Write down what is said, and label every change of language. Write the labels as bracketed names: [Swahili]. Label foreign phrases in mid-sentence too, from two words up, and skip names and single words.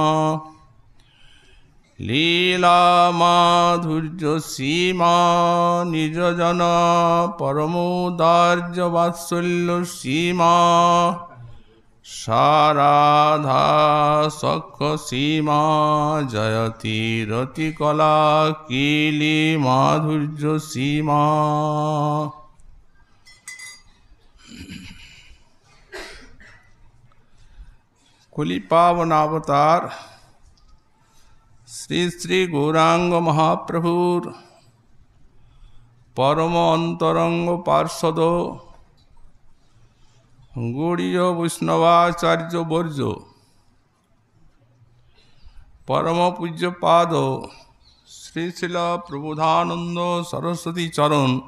[Sanskrit] लीला माधुर्य सीमा निज जन परमोदार्य वात्सल्य सीमा साराधा सख सीमा जयति रतिकला कीली माधुर्य सीमा। [Bangla] কুলী পাবনাবতার শ্রী শ্রী গৌরাঙ্গ মহাপ্রভুর পরম অন্তরঙ্গ পার্ষদ গৌড়ীয় বৈষ্ণবাচার্য বর্য পরম পূজ্যপাদ শ্রী শিল প্রবোধানন্দ সরস্বতী চরণ